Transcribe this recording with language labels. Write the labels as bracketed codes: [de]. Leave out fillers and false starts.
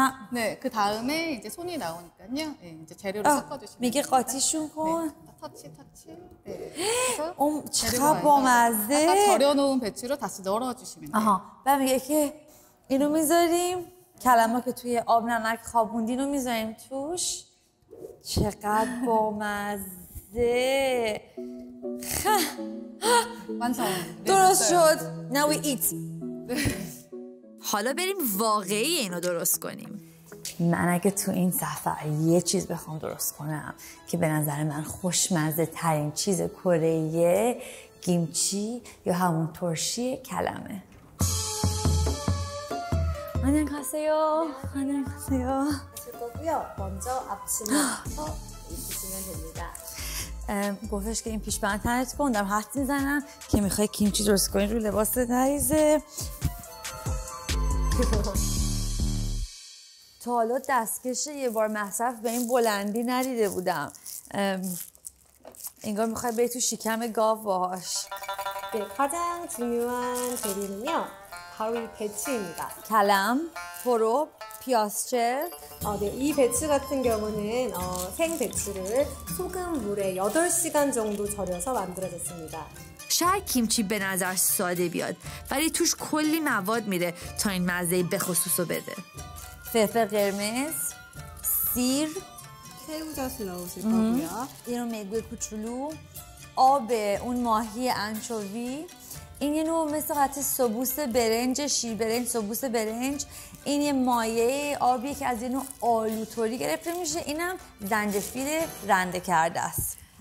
[ko] 네, 그 다음에 이제 손이 나오니까요. 네, 이제 재료를 섞어주시면 [fa] میگه قاطیشون کن. [ko] 터치. 네. 그래서 [fa] چقدر بامزه. [ko] 아까 절여놓은 배추를 다시 널어주시면 돼요. [fa] بعد میگه که اینو میذاریم. کلمه که توی آب نمک خوابوندین رو میذاریم توش. چقدر بامزه. درست شد. [en] Now we eat. [fa] حالا بریم واقعی اینو درست کنیم. من اگه تو این سفر یه چیز بخوام درست کنم که به نظر من خوشمزه ترین چیز کره گیمچی یا همون ترشی کلمه. [ko] 안녕하세요. 안녕하세요. 거고요. 먼저 앞치마부터 입히시면 됩니다. [fa] گفتش که این پیشبند تنت کن. دارم حد میزنم که میخوای کیمچی درست کنی رو لباس نریزه. تا حالا دستکش یه بار مصرف به این بلندی ندیده بودم. انگار میخوای بری تو شکم گاو باهاش. [ko] 네, 가장 중요한 재료는요. 바로 이 배추입니다. [fa] کلم، تروب، پیازچه. [ko] 네, 이 배추 같은 경우는 생 배추를 소금 물에 8시간 정도 절여서 만들어졌습니다. [fa] شاید کیمچی به نظر ساده بیاد ولی توش کلی مواد میره تا این مزه به خصوصو بده. فلفل قرمز، سیر، [ko] 새우젓을 넣으실 거고요. [fa] یه نوع میگوی کوچولو، آب اون ماهی انچووی، این یه نوع مثل قطع سبوس برنج، شیر برنج، سبوس برنج. این یه مایه آبیه که از یه نوع آلوتوری گرفته میشه. اینم زنجفیل رنده کرده است.